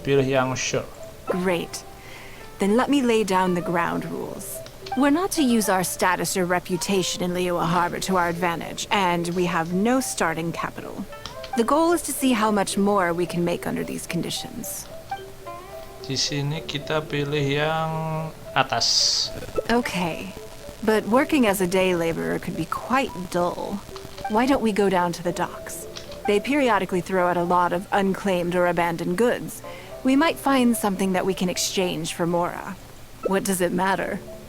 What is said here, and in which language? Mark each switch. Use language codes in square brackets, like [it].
[id] Pilih yang sure. [en] Great. Then let me lay down the ground rules. We're not to use our status or reputation in Liyue Harbor to our advantage, and we have no starting capital. The goal is to see how much more we can make under these conditions. [id] Di sini kita pilih yang atas. [en] Okay, but working as a day laborer could be quite dull. Why don't we go down to the docks? They periodically throw out a lot of unclaimed or abandoned goods. We might find something that we can exchange for Mora. What does it matter?